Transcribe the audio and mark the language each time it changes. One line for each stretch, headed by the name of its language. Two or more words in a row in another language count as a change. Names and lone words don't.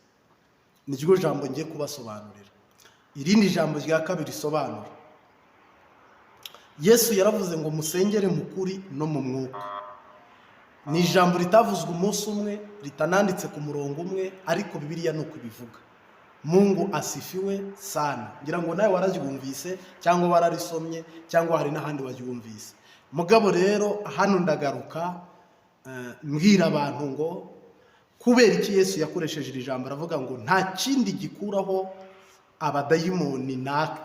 Kinyarwanda: Niryo jambo ngiye kubasobanurira. Irindi jambo rya kabiri risobanura Yesu yaravuze ngo musengere mu kuri no mu mwuka. Ni ijambo ritavuzwe umunsi umwe, ritananditse ku murongo umwe, ariko Bibiliya nuko ibivuga.
Swahili: Mungu asifiwe sana.
Kinyarwanda: Ngira ngo nawe wararyumvise cyangwa wararisomye cyangwa hari n'ahandi waryumvise. Mugabo rero hano ndagaruka mbwira abantu ngo kubera iki Yesu yakoresheje iri jambo, aravuga ngo nta kindi gikuraho abadayimoni naka.